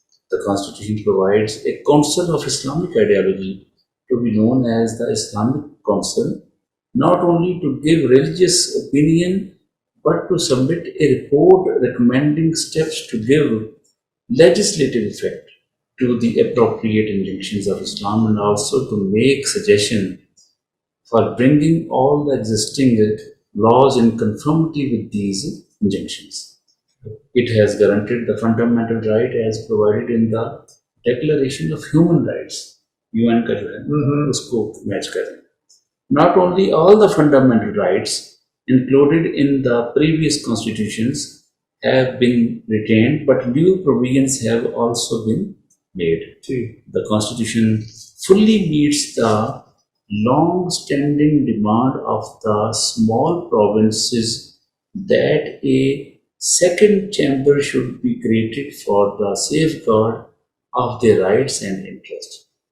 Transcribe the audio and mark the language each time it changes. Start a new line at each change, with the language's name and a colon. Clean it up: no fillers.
English: The Constitution provides a Council of Islamic Ideology to be known as the Islamic Council, not only to give religious opinion but to submit a report recommending steps to give legislative effect to the appropriate injunctions of Islam and also to make suggestion for bringing all the existing laws in conformity with these injunctions. It has guaranteed the fundamental right as provided in the Declaration of Human Rights,
Urdu: UN کا جو ہے اس کو match کریں.
English: Not only all the fundamental rights included in the previous constitutions have been retained, but new provisions have also been made. The constitution fully meets the long-standing demand of the small provinces that a second chamber should be created for the safeguard of their rights and interests.